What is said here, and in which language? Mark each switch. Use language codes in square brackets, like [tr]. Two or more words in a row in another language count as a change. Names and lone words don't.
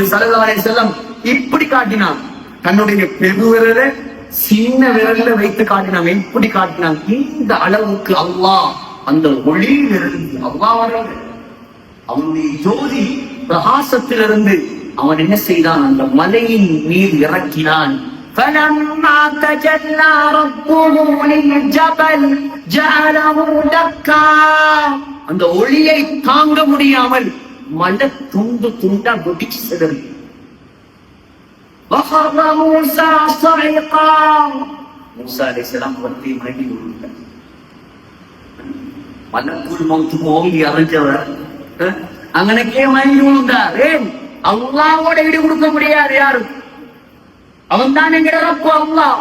[ar] صلى الله عليه وسلم [ta] இப்படி காட்டினான். தன்னுடைய பெருவிரலை சின்ன விரல்ல வைத்து காட்டினான். எப்படி காட்டினான்? இந்த அளவுக்கு அல்லாஹ் அந்த ஒளியிலிருந்து அல்லாஹ் வர்றது, அவனுடைய ஜோதி பிரகாசத்திலிருந்து அவன் என்ன செய்தான்? அந்த மலையின் மீது இறக்கினான். [ar] فَلَمَّا تَجَلَّى رَبُّهُ لِلْجَبَلِ جَعَلَهُ دَكًّا. [ta] அந்த ஒளியை தாங்க முடியாமல் மலை துண்டு துண்டா வெடிச்சு சிதறி. [ar] وَخَرَّ مُوسَى صَعِقًا. [ta] மூசா அலைஹிஸ்ஸலாம் வத்தி மயங்கி விழுந்தார். மலக்குல் மௌத் ஓங்கி அறைஞ்சவர் அங்கனக்கே மயங்கி விழுந்தார். ஏன்? அல்லாஹ்வோட ஈடு கொடுக்க முடியாது யாரும். அவன் தான் என்கிற ரப்பு அல்லாஹ்.